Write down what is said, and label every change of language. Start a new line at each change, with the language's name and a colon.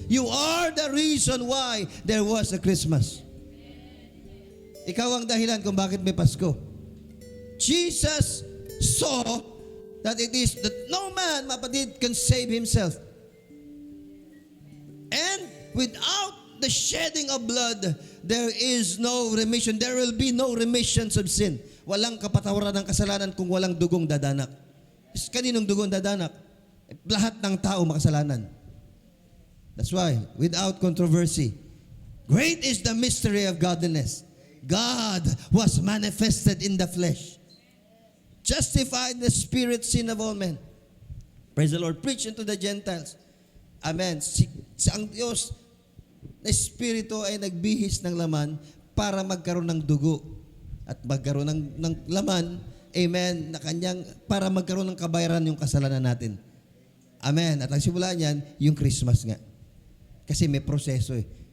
English: You are the reason why there was a Christmas.
Filipino: Ikaw ang dahilan kung bakit may Pasko.
English: Jesus saw that it is that no man, mapatid, can save himself. And without the shedding of blood, there is no remission. There will be no remissions of sin.
Filipino: Walang kapatawaran ng kasalanan kung walang dugong dadanak. Kaninong dugong dadanak? Lahat ng tao makasalanan.
English: That's why, without controversy, great is the mystery of godliness. God was manifested in the flesh, justified the spirit sin of all men. Praise the Lord. Preach unto the Gentiles. Amen.
Filipino: Ang Diyos na Espiritu ay nagbihis ng laman para magkaroon ng dugo at magkaroon ng laman, amen, na kanyang, para magkaroon ng kabayaran yung kasalanan natin. Amen. At ang simula niyan, yung Christmas nga. Kasi may proseso eh.